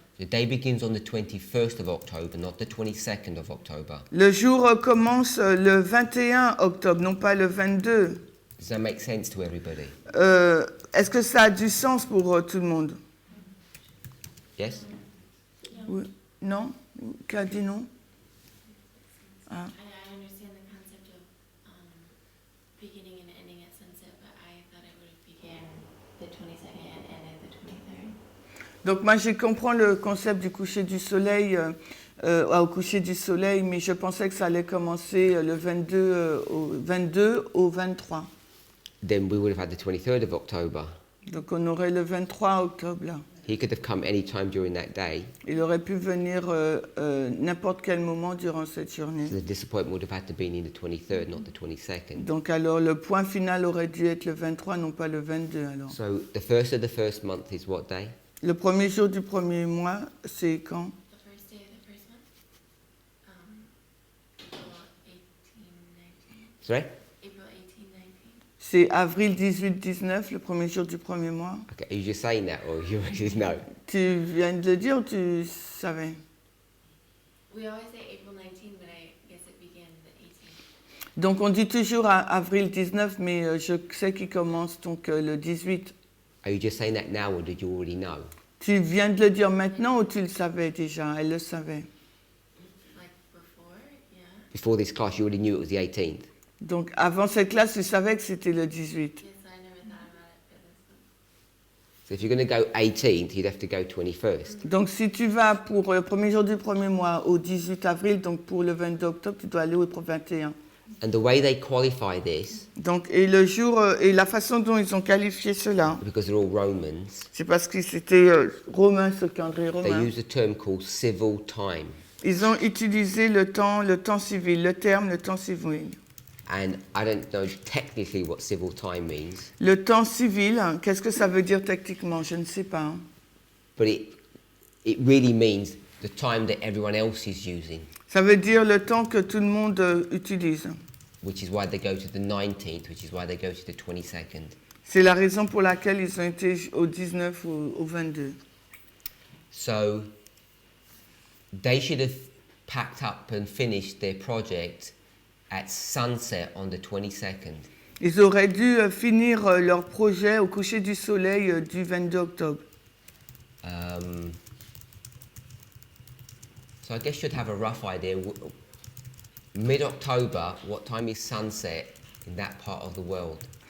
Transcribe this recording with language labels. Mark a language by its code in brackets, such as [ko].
[en] The day begins on the 21st of October, not the 22nd of October. [fr] Le jour commence le 21 octobre, non pas le 22. [en] Does that make sense to everybody? [fr] Est-ce que ça a du sens pour tout le monde? [en] Yes? [fr] Oui. Non? Qui a dit non? Ah. [en] I understand the concept of beginning and ending at sunset, but I thought it would have began the 22nd and ended the 23rd. [fr] Donc moi je comprends le concept du coucher du soleil au coucher du soleil, mais je pensais que ça allait commencer le 22 au 23. [en] Then we would have had the 23rd of October. [fr] Donc on aurait le 23 octobre là. [en] He could have come any time during that day. [fr] Il aurait pu venir n'importe quel moment durant cette journée. [en] So the disappointment would have had to be in the 23rd, not the 22nd. [fr] Donc alors le point final aurait dû être le 23, non pas le 22 alors. [en] So the first of the first month is what day? [fr] Le premier jour du premier mois, c'est quand? [en] The first day of the first month? April 18, 19. Sorry? April 18, 19. [fr] C'est avril 18-19, le premier jour du premier mois. [en] Okay, are you just saying that or you just know? [fr] Tu viens de le dire ou tu savais? [en] We always say April 19, but I guess it began the 18th. [fr] Donc on dit toujours avril 19, mais je sais qu'il commence donc le 18. [en] Are you just saying that now or did you already know? [fr] Tu viens de le dire maintenant ou tu le savais déjà? Elle le savait. [en] Like before, yeah. Before this class, you already knew it was the 18th. [fr] Donc avant cette classe, tu savais que c'était le 18. [en] Yes, I never thought about it for this one. So if you're going to go 18th, you'd have to go 21st. [fr] Donc si tu vas pour le premier jour du premier mois au 18 avril, donc pour le 22 octobre, tu dois aller au 21. [en] And the way they qualify this, [fr] Donc, et le jour et la façon dont ils ont qualifié cela, [en] because they're all Romans, [fr] c'est parce que c'était romain, ce calendrier [en] they [fr] romain. [en] use a term called civil time. [fr] Ils ont utilisé le temps civil, le terme le temps civil. [en] And I don't know technically what civil time means, [fr] Le temps civil, hein, qu'est-ce que ça veut dire techniquement? Je ne sais pas. Hein. [en] but it really means the time that everyone else is using, [fr] Ça veut dire le temps que tout le monde utilise. [en] which is why they go to the 19th, which is why they go to the 22nd. [fr] C'est la raison pour laquelle ils ont été au 19 ou au 22. [en] So they should have packed up and finished their project at sunset on the 22nd. [fr] Ils auraient dû finir leur projet au coucher du soleil du 22 octobre. [en] So I guess you'd have a rough idea. Mid-October, what time is sunset in that part of the world?